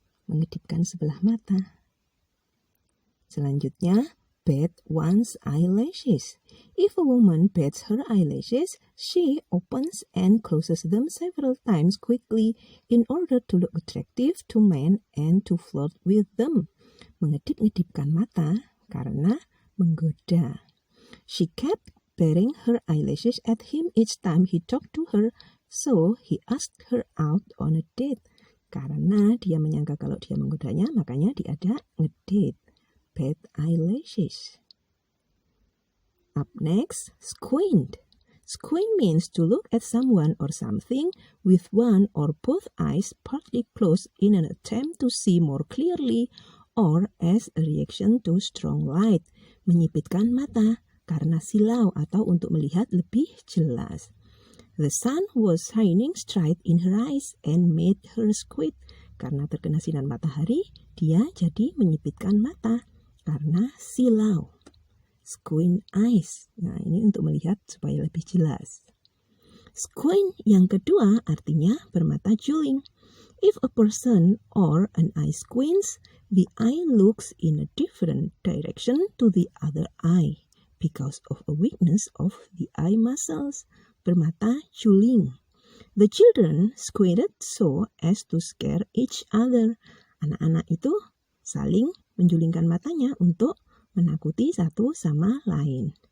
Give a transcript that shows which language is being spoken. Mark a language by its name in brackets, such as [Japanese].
[Indonesian] Mengedipkan sebelah mata. Selanjutnya, [English] bat one's eyelashes. If a woman bats her eyelashes, she opens and closes them several times quickly in order to look attractive to men and to flirt with them. [Indonesian] Mengedip-ngedipkan mata karena menggoda. [English] She kept batting her eyelashes at him each time he talked to her, so he asked her out on a date. [Indonesian] Karena dia menyangka kalau dia menggodanya, makanya diajak ngedate. [English] Bat eyelashes. Up next, squint. Squint means to look at someone or something with one or both eyes partly closed in an attempt to see more clearly or as a reaction to strong light. [Indonesian] Menyipitkan mata karena silau atau untuk melihat lebih jelas. [English] The sun was shining straight in her eyes and made her squint. [Indonesian] Karena terkena sinar matahari, dia jadi menyipitkan mata. Karena silau. [English] Squint eyes. [Indonesian] Nah, ini untuk melihat supaya lebih jelas. Squint yang kedua artinya bermata juling. [English] If a person or an eye squints, the eye looks in a different direction to the other eye because of a weakness of the eye muscles. [Indonesian] Bermata juling. [English] The children squinted so as to scare each other. [Indonesian] Anak-anak itu saling menjulingkan matanya untuk menakuti satu sama lain.